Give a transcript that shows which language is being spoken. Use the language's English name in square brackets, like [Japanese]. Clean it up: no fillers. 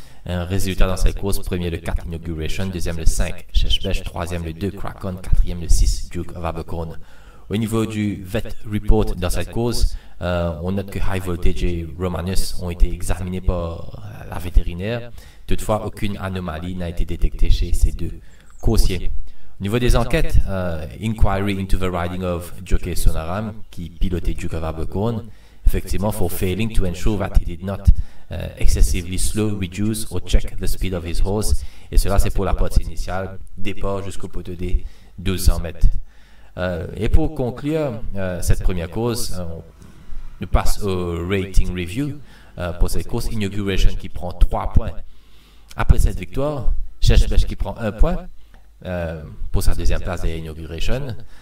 [French] Un résultat dans cette course, premier le 4 Inauguration, deuxième le 5 Cheshbesh, troisième le 2 Kraken, quatrième le 6 Duke of Abercorn. Au niveau du vet report dans cette course, on note que High Voltage et Romanus ont été examinés par la vétérinaire. Toutefois, aucune anomalie n'a été détectée chez ces deux coursiers. Au niveau des enquêtes, [English] Inquiry into the Riding of Jockey Sonaram, [French] qui pilotait [English] Duke of Abercorn, [French] effectivement, [English] for failing to ensure that he did not excessively slow, reduce or check the speed of his horse. [French] Et cela, c'est pour la partie initiale, départ jusqu'au poteau des 1200 mètres. Et pour conclure cette première course, on nous passe au rating review pour cette course. Inauguration qui prend 3 points. Après cette victoire, Cheshbesh qui prend 1 point pour sa deuxième place de Inauguration.